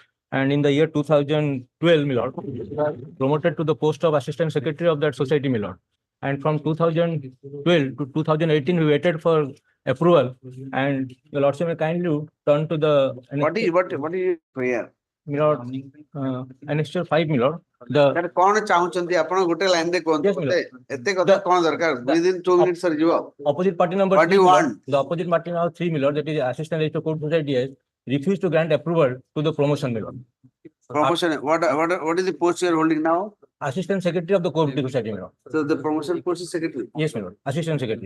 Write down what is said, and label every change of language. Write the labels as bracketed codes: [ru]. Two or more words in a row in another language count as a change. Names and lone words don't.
[en] And in the year 2012, my lord, promoted to the post of assistant secretary of that society, my lord. And from 2012 to 2018, we waited for approval. And the lordship may kindly turn to the. What is prayer? My lord, annexure 5, my lord. The [or] କଣ ଚାହୁଁଛନ୍ତି ଆପଣ ଗୋଟେ ଲାଇନ ଦେ କଣ ଏତେ କଥା କଣ ଦରକାର [en] within 2 minutes sir [or] जीव [en] opposite party number what 3, you want? the opposite party number 3, my lord, that is assistant registrar court society, has refused to grant approval to the promotion, my lord. Promotion, what is the post you are holding now? Assistant secretary of the cooperative society, my lord. So the promotion post is secretary? Yes, my lord, assistant secretary.